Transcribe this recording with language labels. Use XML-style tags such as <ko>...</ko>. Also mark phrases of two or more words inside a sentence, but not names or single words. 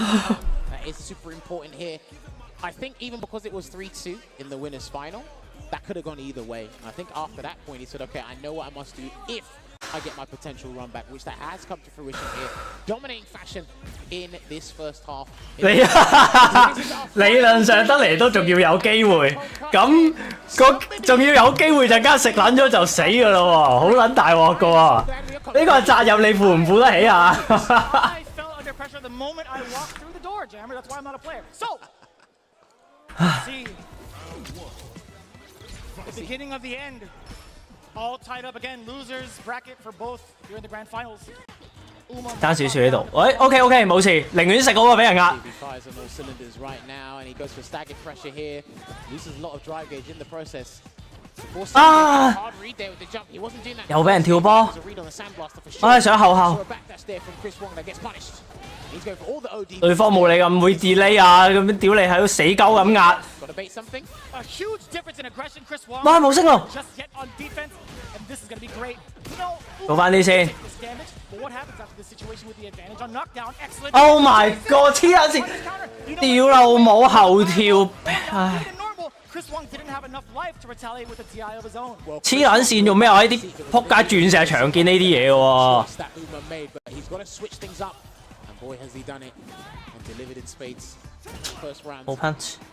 <en>That is super important here. I think even because it was 3-2 in the winners' final, that could have gone either way. I think after that point, he said, okay, I know what I must do if I get my potential run back, which that has come to fruition here. Dominating fashion in this first half.</en> <yue>理論上得嚟都仲要有機會，咁仲要有機會陣間食撚咗就死㗎啦喎，好撚大鑊㗎喎！呢個責任你負唔負得起啊？</yue> <en>I fell under pressure the moment I walked through the door, Jammer. That's why I'm not a player. So, let's see. The beginning of the end. All tied up again. Losers bracket for both here in the grand finals.</en> <yue>爭少少喺度，喂 OK 冇事，寧願食嗰個俾人壓。</yue> <en>He fires on all cylinders right now, and he goes for staggered pressure here. Loses a lot of drive gauge in the process. Hard read there with the jump. He wasn't doing that.</en> <yue>又俾人跳波，</yue> <en>There's a read on the sandblaster for sure.</en> <yue>唉上後後。</yue> <en>So a backdash there from Chris Wong that gets punished.</en> <yue>對方冇你咁會 delay 啊，咁樣屌你喺度死鳩咁壓。哇！冇升咯，做翻啲先。</yue> <en>Oh my god！</en> <yue>黐撚線，屌老母後跳，唉！黐撚線做咩啊？呢啲撲街鑽石場見呢啲嘢喎。冇 punch。</yue>